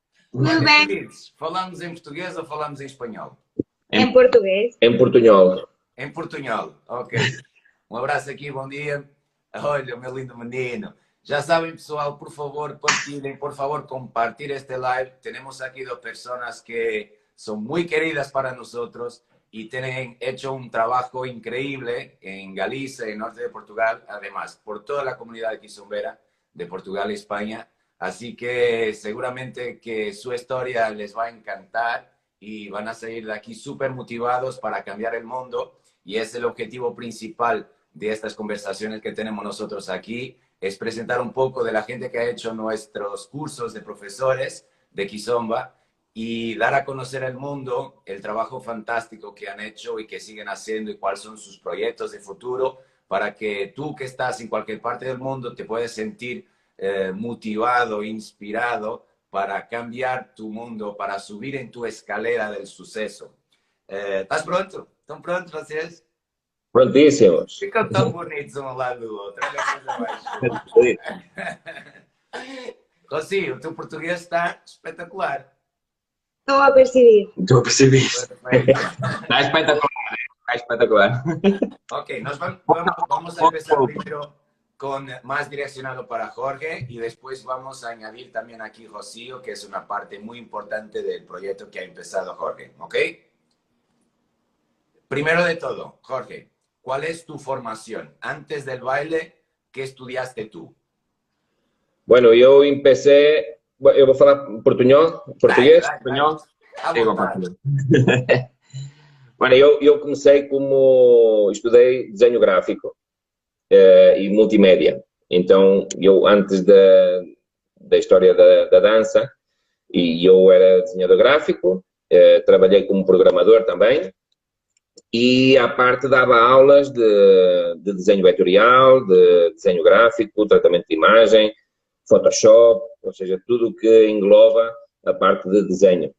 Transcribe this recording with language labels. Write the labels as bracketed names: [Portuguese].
[Portuguese] Tudo bem? Queridos, falamos em português ou falamos em espanhol? Em português. Em portunhol. Em portunhol, ok. Um abraço aqui, bom dia. Olha, meu lindo menino. [Spanish] Ya saben, pessoal, por favor, partilhen, por favor, compartir este live. Tenemos aquí dos personas que son muy queridas para nosotros y tienen hecho un trabajo increíble en Galicia, en el norte de Portugal, además, por toda la comunidad de quizombera de Portugal y España. Así que seguramente que su historia les va a encantar y van a salir de aquí súper motivados para cambiar el mundo. Y es el objetivo principal de estas conversaciones que tenemos nosotros aquí, es presentar un poco de la gente que ha hecho nuestros cursos de profesores de Kizomba y dar a conocer al mundo el trabajo fantástico que han hecho y que siguen haciendo y cuáles son sus proyectos de futuro para que tú que estás en cualquier parte del mundo te puedas sentir motivado, inspirado para cambiar tu mundo, para subir en tu escalera del suceso. [Portuguese] ¿Estás pronto? ¿Están prontos vocês? Prontíssimos. Ficam tão bonitos um ao lado do outro. Olha a coisa mais. Rocio, o teu português está espetacular. Estou a percibir. Estou a perceber. Perfeito. Está espetacular. Está espetacular. [Spanish] Ok, vamos a empezar primero con más direccionado para Jorge y después vamos a añadir también aquí Rocío, que es una parte muy importante del proyecto que ha empezado Jorge. ¿Ok? Primero de todo, Jorge, ¿cuál es tu formación? Antes del baile, ¿qué estudiaste tú? Bueno, eu empecé... [Portuguese] Eu vou falar português, espanhol. Digo, Bueno, eu comecei como... Estudei desenho gráfico e multimédia. Então, eu antes da história da dança, e eu era desenhador gráfico, trabalhei como programador também, e à parte dava aulas de desenho vetorial, de desenho gráfico, tratamento de imagem, Photoshop, ou seja, tudo o que engloba a parte de desenho.